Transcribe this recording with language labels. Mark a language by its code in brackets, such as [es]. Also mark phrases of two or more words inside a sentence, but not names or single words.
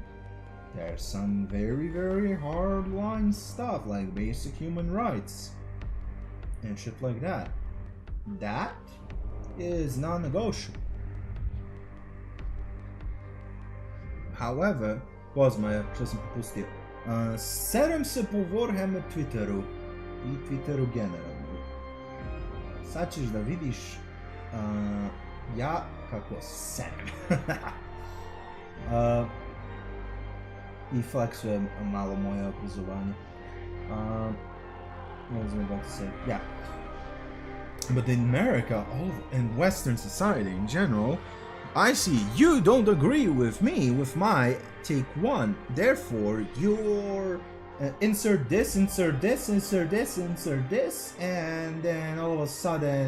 [en] There's some very, very hard line stuff like basic human rights and shit like that. That is non-negotiable. However, [sr] Pozma, što sam propustio. Serem se po Warhammer Twitteru i Twitteru generalno. Sad ćeš da vidiš ja kako serem. I flexujem malo moje obrazovanje. [en] What was I about to say? Yeah. But in America, in Western society in general, I see you don't agree with me with my take one. Therefore, you're insert this, insert this, insert this, insert this, and then all of a sudden,